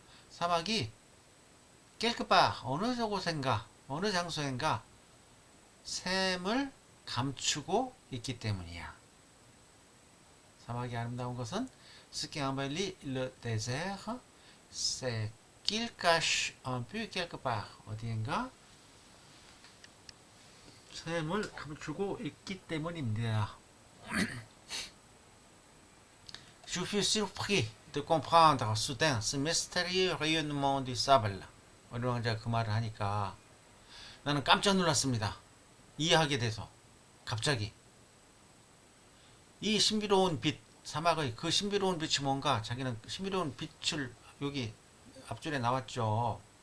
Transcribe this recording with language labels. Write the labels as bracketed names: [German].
[Korean] 사막이 [French] quelque part, [Korean] 어느 곳인가, 어느 장소인가 샘을 감추고 있기 때문이야. 사막이 아름다운 것은 [French] ce qui embellit le désert, c'est qu'il cache un puits quelque part. [Korean] 어디인가 샘을 감추고 있기 때문입니다. [French] Je fus surpris de comprendre soudain ce mystérieux rayonnement du sable. [Korean] 어린 왕자가 그 말을 하니까 나는 깜짝 놀랐습니다. 이해하게 돼서 갑자기 이 신비로운 빛, 사막의 그 신비로운 빛이 뭔가 자기는 신비로운 빛을 여기 앞줄에 나왔죠.